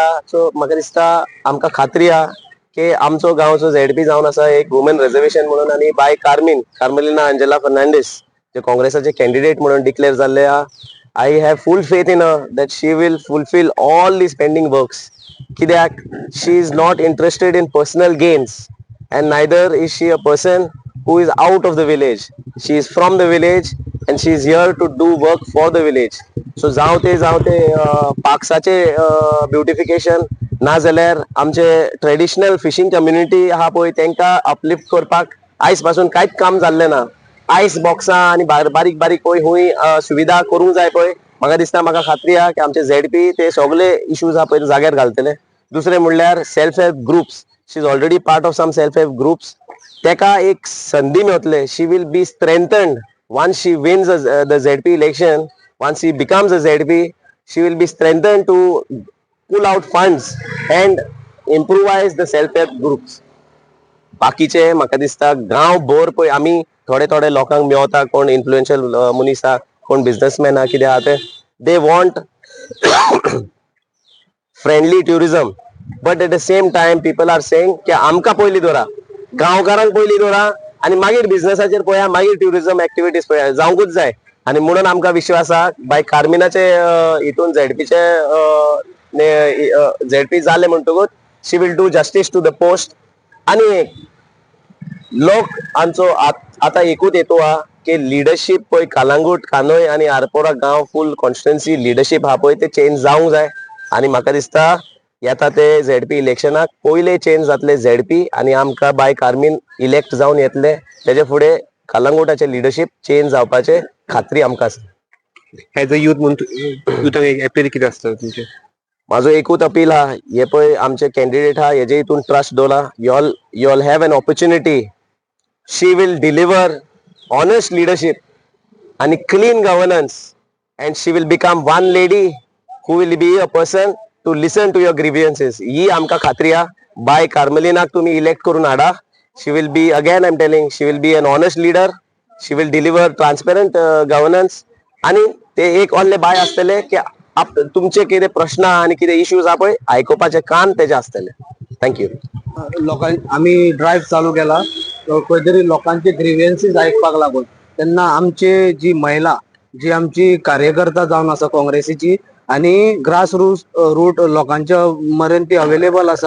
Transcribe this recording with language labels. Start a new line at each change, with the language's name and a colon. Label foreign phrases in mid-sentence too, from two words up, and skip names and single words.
Konkani: सो म्हाका दिसता आमकां खात्री आहा की आमचो गांवचो झेडपी जावन आसा एक
English: woman reservation
Konkani: म्हणून, आणि बाय कार्मेलिना अंजेला फर्नांडीस जे काँग्रेसाचे कॅन्डिडेट म्हणून डिक्लेअर जाल्ले आहा.
English: I have full faith in her that she will fulfill all these pending works. कित्याक she is not interested in personal gains and neither is she a person who is out of the village. She is from the village and she is here to do work for the village.
Konkani: So जावते पार्क्साचे ब्युटिफिकेशन ना जाल्यार आमचे
English: traditional fishing community
Konkani: आहा पळय तेंका अपलिफ्ट करपाक आयज पासून कांयच काम जाल्ले ना.
English: ice boxes
Konkani: आणि बारीक बारीक पळय हुंय सुविधा करूंक जाय पळय. म्हाका दिसता, म्हाका खात्री आहा की आमचे झेडपी ते सगळे इश्यूज आहा पळय जाग्यार घालतले. दुसरे म्हणल्यार
English: self help groups, she is already part of some self help groups,
Konkani: तेका एक संधी मेळटले.
English: she will be strengthened once she wins the ZP election. Once she becomes a ZP, she will be strengthened to pull out funds and improvise the self-help groups.
Konkani: बाकीचे म्हाका दिसता गांव भर पळय आमी थोडे लोकांक मेळता, कोण इन्फ्लुएन्शियल मनीस आहा, कोण बिझनेसमॅन आहा, कितें आहा ते
English: they want friendly tourism. but at the same time people are saying
Konkani: की आमकां पयलीं दवरा, गांवकारांक पयलीं दवरा, आणि मागीर बिझनेसाचेर पळया, मागीर
English: tourism activities
Konkani: पळया, जावंकूच जाय. आणि म्हणून आमकां विश्वास आहा बाय कार्मिनाचे हितून झेडपी जाले म्हणटकूच
English: she will do justice to the post.
Konkani: आणि एक लोक आमचो आता एकूच हेतू आहा की लिडरशीप पळय कलंगूट, कानोय आणि आरपोरा गांव
English: full constituency leadership
Konkani: आहा पळय ते चेंज जावंक जाय. आणि म्हाका दिसता येता ते झेडपी इलेक्शनाक पयले चेंज जातले झेडपी, आणि आमकां बाय कार्मीन इलेक्ट जावन येतले. तेजे फुडें कलंगूटाचे लिडरशीप चेंज जावपाचे खात्री आमकां आसा.
English: as a youth
Konkani: म्हणून युथांक एक अपील कितें आसता तुमचें? म्हाजो एकूच अपील आहा, हे पळय आमचे कॅन्डिडेट आहा हेजे हितून ट्रस्ट दवरा.
English: you all have an opportunity. she will deliver honest leadership आणि clean governance, and she will become one lady who will be a person to listen to your grievances.
Konkani: ही आमकां खात्री आहा. बाय कार्मेलिनाक तुमी इलेक्ट करून हाडा.
English: she will be again I am telling she will be an honest leader. she will deliver transparent governance,
Konkani: आणि ते एक ऑनले बाय आसतले की तुमचे कितें प्रश्न आणि कितें इश्यूज आहा पळय आयकुपाचे कान तेजे आसतले. थँक्यू. आम्ही ड्राईव्ह चालू केला खंय तरी लोकांचे ग्रीव्हियन्सीस आयकपाक लागून. तेन्ना आमचे जी महिला जी आमची कार्यकर्ता जावन आसा काँग्रेसीची, आणि ग्रास रूट लोकांच्या मरेन ती अवेलेबल आसा.